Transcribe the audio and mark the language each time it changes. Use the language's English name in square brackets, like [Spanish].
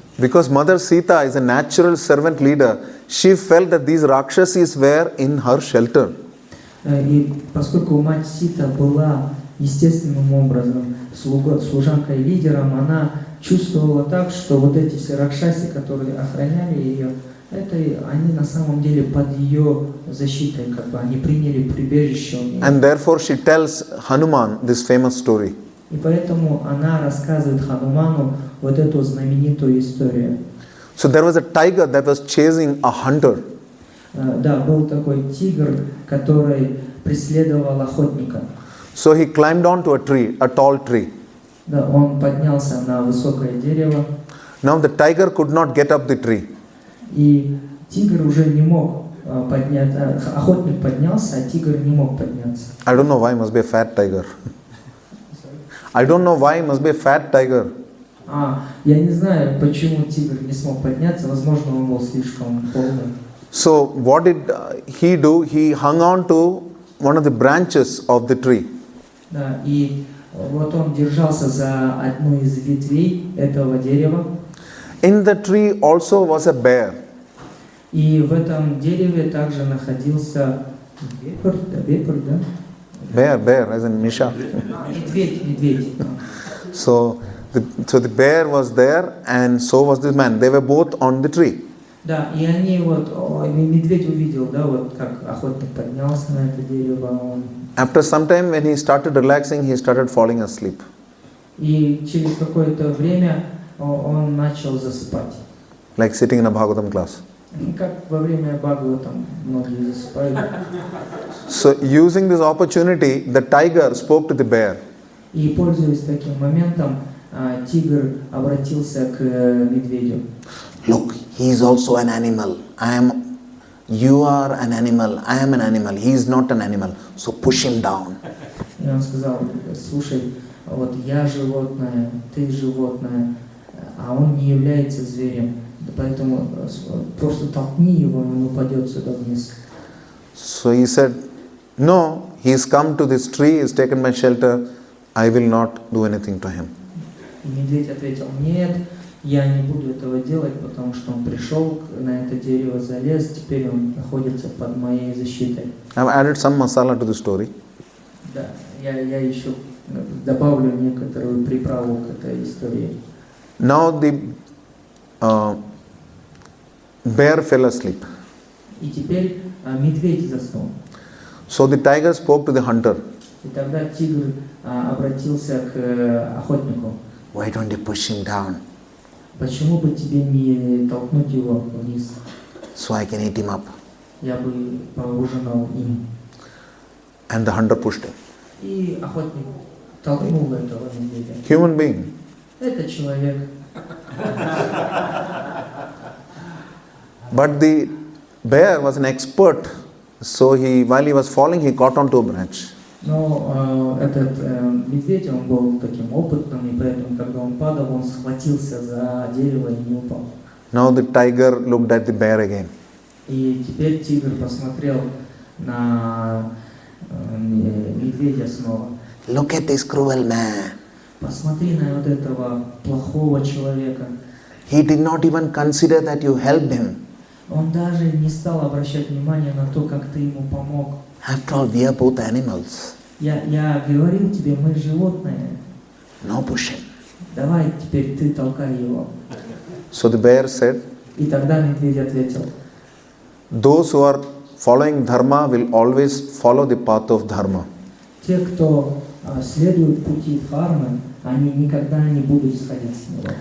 [English] Because Mother Sita is a natural servant leader, she felt that these Rakshasis were in her shelter. [Russian] И поскольку мать Сита была естественным образом служанкой-лидером, она чувствовала так, что вот эти все ракшаси, которые охраняли ее, они на самом деле под ее защитой, они приняли прибежище у нее. [English] And therefore she tells Hanuman this famous story. [Russian] И поэтому она рассказывает Хануману вот эту знаменитую историю. [English] So there was a tiger that was chasing a hunter. [Russian] Да, был такой тигр, который преследовал охотника. [English] So he climbed onto a tree, a tall tree. [Russian] Да, он поднялся на высокое дерево. [English] Now the tiger could not get up the tree. [Russian] И тигр уже не мог подняться, охотник поднялся, а тигр не мог подняться. [English] I don't know why, must be a fat tiger. I don't know why, must be a fat tiger. [Russian] Я не знаю, почему тигр не смог подняться, возможно, он был слишком полный. [English] So what did he do? He hung on to one of the branches of the tree. [Russian] Да, и вот он держался за одну из ветвей этого дерева. [English] In the tree also was a bear. [Russian] И в этом дереве также находился вепрь, да? [English] Bear, as in Misha. [Russian] Медведь. [English] So the bear was there, and so was this man. They were both on the tree. [Russian] Да, и они медведь увидел, да, вот как охотник поднялся на это дерево. [English] After some time, when he started relaxing, he started falling asleep. [Russian] И через какое-то время он начал засыпать. [English] Like sitting in a Bhagavatam class. [Russian] Как во время Бхагаватам многие засыпают. [English] So using this opportunity, the tiger spoke to the bear. [Russian] И пользуясь таким моментом, тигр обратился к медведю. [English] Look, he is also an animal. You are an animal. I am an animal. He is not an animal. So push him down. [Russian] И он сказал: слушай, вот я животное, ты животное, а он не является зверем. Поэтому просто толкни его, и он упадет сюда вниз. [English] So he said, no, he's come to this tree, he's taken my shelter, I will not do anything to him. [Russian] И медведь ответил: нет, я не буду этого делать, потому что он пришел на это дерево, залез, теперь он находится под моей защитой. [English] I've added some masala to the story. [Russian] Да, я еще добавлю некоторую приправу к этой истории. [English] Now the bear fell asleep. [Russian] И теперь медведь заснул. [English] So the tiger spoke to the hunter. [Russian] И тогда тигр обратился к охотнику. [English] Why don't you push him down [Russian] Почему бы тебе не толкнуть его вниз? [English] so I can eat him up? [Russian] Я бы поужинал им. [English] And the hunter pushed him. [Russian] И охотник толкнул этого медведя. [English] Human being. [Russian] Это человек. [English] But the bear was an expert. So while he was falling, he caught onto a branch. [Russian] Но этот медведь, он был таким опытным, и поэтому, когда он падал, он схватился за дерево и не упал. [English] Now the tiger looked at the bear again. [Russian] И теперь тигр посмотрел на медведя снова. [English] Look at this cruel man. [Russian] Посмотри на вот этого плохого человека. [English] He did not even consider that you helped him. [Russian] Он даже не стал обращать внимание на то, как ты ему помог. [English] After all, we are both animals. [Russian] Я говорил тебе, мы животные. [English] No pushing. [Russian] Давай теперь ты толкай его. [English] So the bear said, [Russian] И тогда медведь ответил: [English] those who are following dharma will always follow the path of dharma. [Russian] Те, кто следует пути дхармы, они никогда не будут сходить с него.